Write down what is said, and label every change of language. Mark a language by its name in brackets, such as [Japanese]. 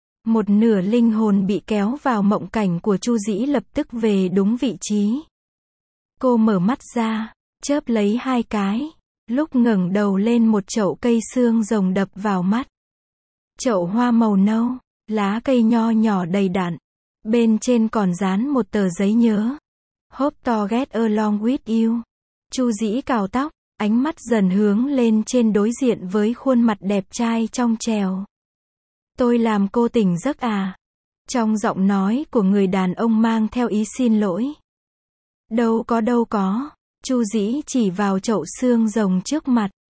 [Vietnamese] Một nửa linh hồn bị kéo vào mộng cảnh của Chu Dĩ lập tức về đúng vị trí. Cô mở mắt ra. Chớp lấy hai cái. Lúc ngẩng đầu lên một chậu cây xương rồng đập vào mắt. Chậu hoa màu nâu. Lá cây nho nhỏ đầy đặn. Bên trên còn dán một tờ giấy nhớ. [English] Hope to get along with you. [Vietnamese] Chu Dĩ cào tóc, ánh mắt dần hướng lên trên đối diện với khuôn mặt đẹp trai trong trèo. Tôi làm cô tỉnh giấc à? Trong giọng nói của người đàn ông mang theo ý xin lỗi. Đâu có đâu có. Chu Dĩ chỉ vào chậu xương rồng trước mặt.